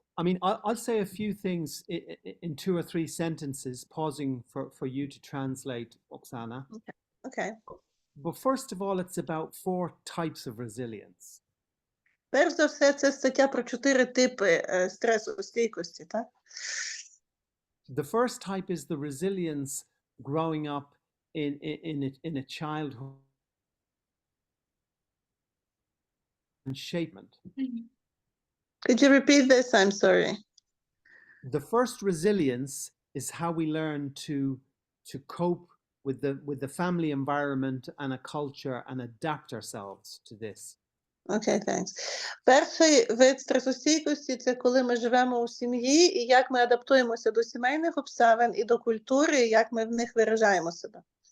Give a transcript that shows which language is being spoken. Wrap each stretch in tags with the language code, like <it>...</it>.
<en>I mean, I'll say a few things in 2 or 3 sentences, pausing for you to translate, Oksana. Okay. But first of all, it's about 4 types of resilience.</en> <uk>Перш за все, це стаття про 4 типи стресостійкості, так?</uk> <en>The first type is the resilience growing up in a childhood and shapement. Could you repeat this? I'm sorry. The first resilience is how we learn to cope with the family environment and a culture and adapt ourselves to this. Okay, thanks.</en> <uk>Перший вид стресостійкості – це коли ми живемо у сім'ї і як ми адаптуємося до сімейних обставин і до культури, і як ми в них виражаємо себе.</uk>